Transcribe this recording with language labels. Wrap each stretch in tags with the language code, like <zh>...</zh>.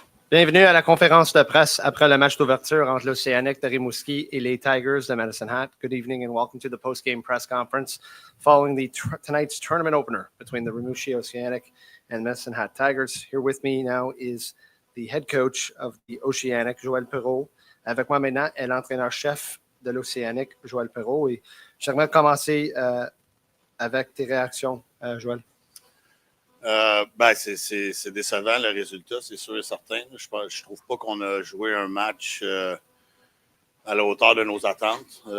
<fr>Bienvenue à la conférence de presse après le match d'ouverture entre l'Océanic de Rimouski et les Tigers de Medicine Hat.</fr> <en>Good evening and welcome to the post-game press conference following tonight's tournament opener between the Rimouski Oceanic and Medicine Hat Tigers. Here with me now is the head coach of the Oceanic, Joël Perrault.</en> <fr>Avec moi maintenant est l'entraîneur-chef de l'Océanic, Joël Perrault. Et j'aimerais commencer avec tes réactions, Joël. C'est décevant le résultat, c'est sûr et certain. Je trouve pas qu'on a joué un match à la hauteur de nos attentes.</fr>